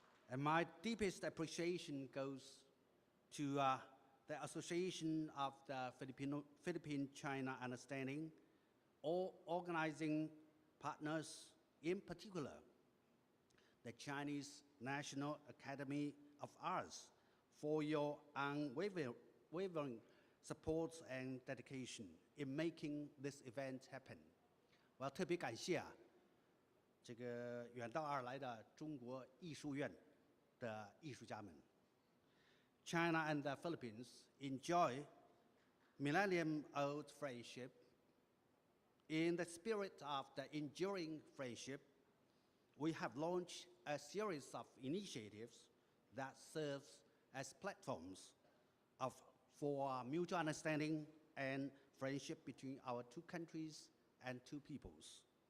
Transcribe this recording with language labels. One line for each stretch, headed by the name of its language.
English: And my deepest appreciation goes to the Association of the Philippine-China Understanding, all organizing partners, in particular, the Chinese National Academy of Arts, for your unwavering support and dedication in making this event happen.
Chinese: 我要特别感谢这个远道而来的中国艺术院的艺术家们。
English: China and the Philippines enjoy millennium-old friendship. In the spirit of the enduring friendship, we have launched a series of initiatives that serves as platforms for mutual understanding and friendship between our two countries and two peoples.